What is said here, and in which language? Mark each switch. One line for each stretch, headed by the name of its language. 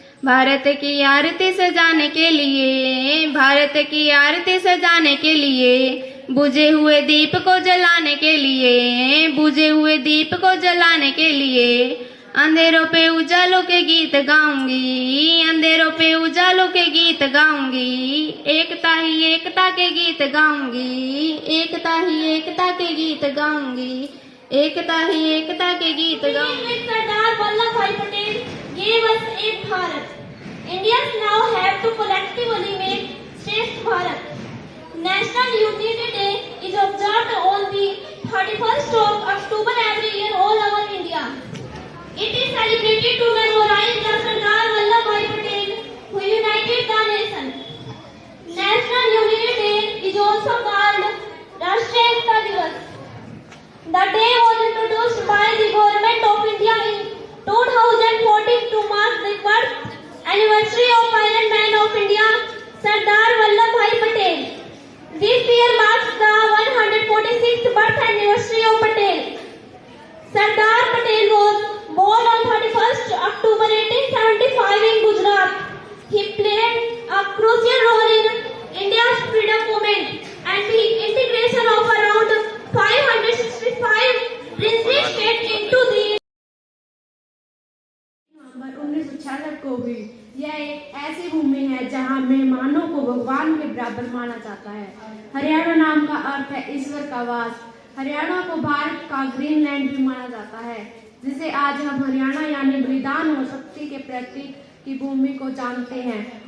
Hindi: भारत की आरती सजाने के लिए, भारत की आरती सजाने के लिए, बुझे हुए दीप को जलाने के लिए, बुझे हुए दीप को जलाने के लिए, अंधेरों पे उजालों के गीत गाऊंगी, अंधेरों पे उजालों के गीत गाऊंगी, एकता ही एकता के गीत गाऊंगी, एकता ही एकता के गीत गाऊंगी, एकता ही एकता के गीत गाऊंगी।
English: Sardar Vallabh Bhai Patel gave us Ek Bharat. Indians now have to collectively make Shresth Bharat. National Unity Day is observed on the 31st of October every year all over India. It is celebrated to memorialize the Sardar Vallabhbhai Patel who united the nation. National Unity Day is also called Rashtriya Ekta Divas. The day was introduced by the Government of India in 2014 to mark the birth anniversary of Iron Man of India, Sardar Vallabhbhai Patel. This year marks the 146th birth anniversary of Patel. Sardar Patel was born on 31st October 1875 in Gujarat. He played a crucial role in India's freedom movement and the integration of around 565 princely states into the
Hindi: 1966 को हुई। यह एक ऐसी भूमि है जहां मेहमानों को भगवान के बराबर माना जाता है। हरियाणा नाम का अर्थ है ईश्वर का वास। हरियाणा को भारत का ग्रीनलैंड भी माना जाता है, जिसे आज हम हरियाणा यानी बलिदान और शक्ति के प्रतीक की भूमि को जानते हैं।